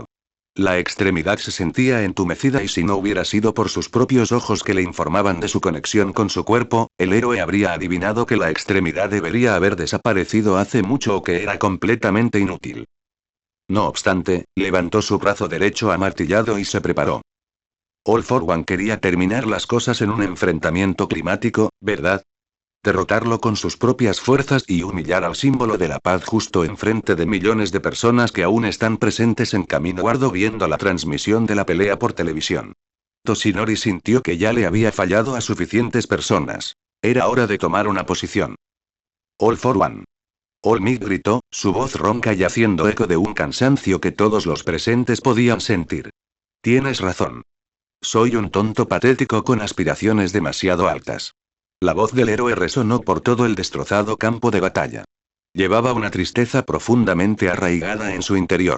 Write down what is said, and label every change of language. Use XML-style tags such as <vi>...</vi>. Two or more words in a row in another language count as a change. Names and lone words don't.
<es>La extremidad se sentía entumecida y si no hubiera sido por sus propios ojos que le informaban de su conexión con su cuerpo, el héroe habría adivinado que la extremidad debería haber desaparecido hace mucho o que era completamente inútil. No obstante, levantó su brazo derecho amartillado y se preparó. All for One quería terminar las cosas en un enfrentamiento climático, ¿verdad? Derrotarlo con sus propias fuerzas y humillar al símbolo de la paz justo enfrente de millones de personas que aún están presentes en Camino Guardo viendo la transmisión de la pelea por televisión. Toshinori sintió que ya le había fallado a suficientes personas. Era hora de tomar una posición. All for One. All Might gritó, su voz ronca y haciendo eco de un cansancio que todos los presentes podían sentir. Tienes razón. Soy un tonto patético con aspiraciones demasiado altas. La voz del héroe resonó por todo el destrozado campo de batalla. Llevaba una tristeza profundamente arraigada en su interior.</es>